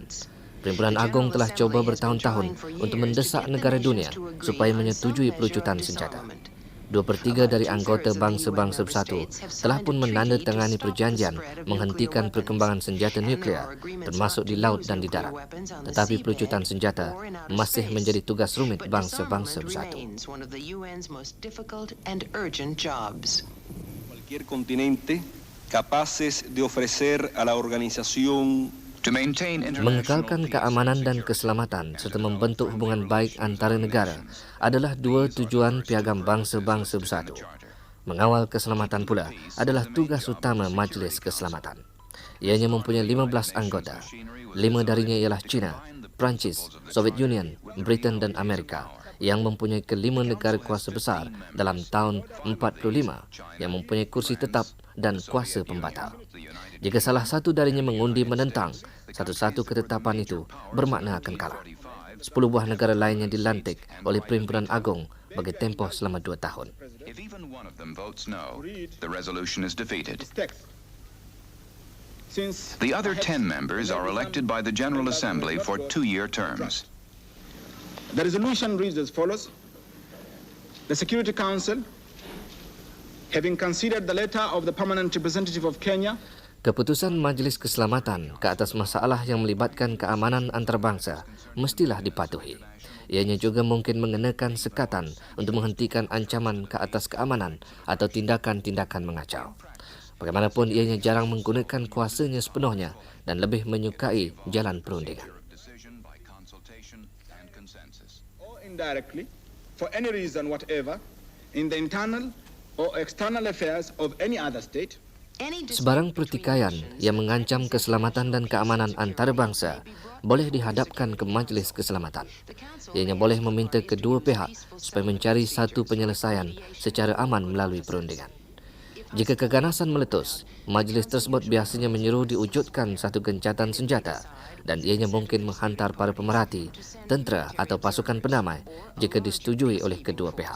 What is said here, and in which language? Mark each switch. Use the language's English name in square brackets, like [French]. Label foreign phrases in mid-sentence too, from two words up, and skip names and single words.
[Malay] Perhimpunan Agung telah cuba bertahun-tahun untuk mendesak negara dunia supaya menyetujui pelucutan senjata. 2/3 dari anggota Bangsa-Bangsa Bersatu telah pun menandatangani perjanjian menghentikan perkembangan senjata nuklear termasuk di laut dan di darat. Tetapi pelucutan senjata masih menjadi tugas rumit Bangsa-Bangsa Bersatu. [Spanish] Cualquier continente capaces de ofrecer a la organización [Malay] mengekalkan keamanan dan keselamatan serta membentuk hubungan baik antara negara adalah dua tujuan Piagam Bangsa-Bangsa Bersatu. Mengawal keselamatan pula adalah tugas utama Majlis Keselamatan. Ianya mempunyai 15 anggota. 5 darinya ialah China, Perancis, Soviet Union, Britain dan Amerika, yang mempunyai kelima negara kuasa besar dalam tahun 45 yang mempunyai kursi tetap dan kuasa pembatal. Jika salah satu darinya mengundi menentang, satu-satu ketetapan itu bermakna akan kalah. 10 buah negara lainnya dilantik oleh Perhimpunan Agung bagi tempoh selama 2 tahun. [English] If even one of them votes no, the resolution is defeated. The other 10 members are elected by the General Assembly for 2-year terms. The resolution reads as follows. The Security Council, having considered the letter of the permanent representative of Kenya, [Malay] Keputusan Majlis Keselamatan ke atas masalah yang melibatkan keamanan antarabangsa mestilah dipatuhi. Ianya juga mungkin mengenakan sekatan untuk menghentikan ancaman ke atas keamanan atau tindakan-tindakan mengacau. Bagaimanapun, ianya jarang menggunakan kuasanya sepenuhnya dan lebih menyukai jalan perundingan. [English] or indirectly, for any reason whatever, in the internal or external affairs of any other state, [Malay] Sebarang pertikaian yang mengancam keselamatan dan keamanan antarabangsa boleh dihadapkan ke Majlis Keselamatan. Ianya boleh meminta kedua pihak supaya mencari satu penyelesaian secara aman melalui perundingan. Jika keganasan meletus, majlis tersebut biasanya menyuruh diwujudkan satu gencatan senjata dan ianya mungkin menghantar para pemerhati, tentera atau pasukan pendamai jika disetujui oleh kedua pihak.